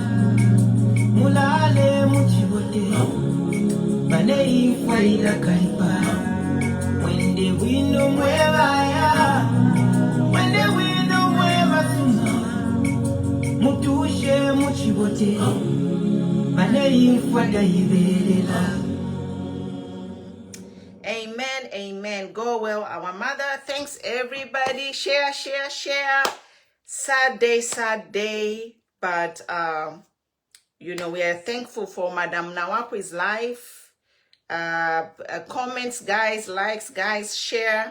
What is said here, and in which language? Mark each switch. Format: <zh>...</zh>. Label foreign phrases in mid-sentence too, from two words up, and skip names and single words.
<bem>mulale muchigote bane ifwa ila kaipa mwende wino mwewaya mwende wino mwewasuma mutushe muchigote bane ifwa daivelela.</bem> <en>Amen, amen. Go well, our mother. Thanks, everybody. Share, share, share. Sad day. But, you know, we are thankful for Madam Nawakwi'S life. Comments, guys, likes, guys, share.</en>